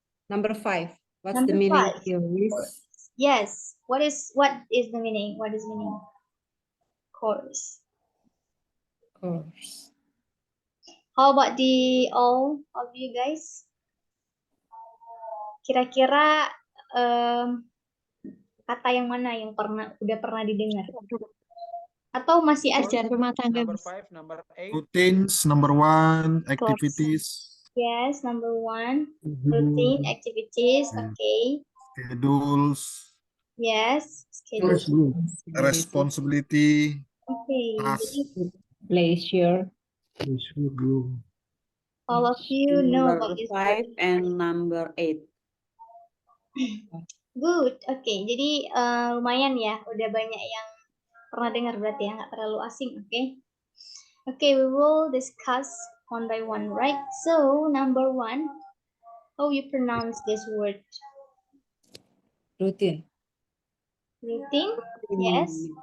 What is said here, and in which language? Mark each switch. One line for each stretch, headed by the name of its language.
English: Number 5. What's Number the meaning? 5. Curious. Yes. What is the meaning? What is meaning? Course. Course. How about the all of you guys?
Indonesian: Kira-kira kata yang mana yang udah pernah didengar? Atau masih ada? Rumah tangga.
English: Number 5, number 8. Routines, number 1, activities. Yes, number 1. Routine, activities. Okay. Schedules. Yes, schedule. Responsibility. Okay. Task. Pleasure. All of you know about Number this 5 word. and number 8. Good.
Indonesian: Oke, jadi lumayan ya, udah banyak yang pernah dengar berarti ya, nggak terlalu asing. Oke.
English: Okay, we will discuss one by one, right? So, number 1, how you pronounce this word? Routine. Routine? Yes.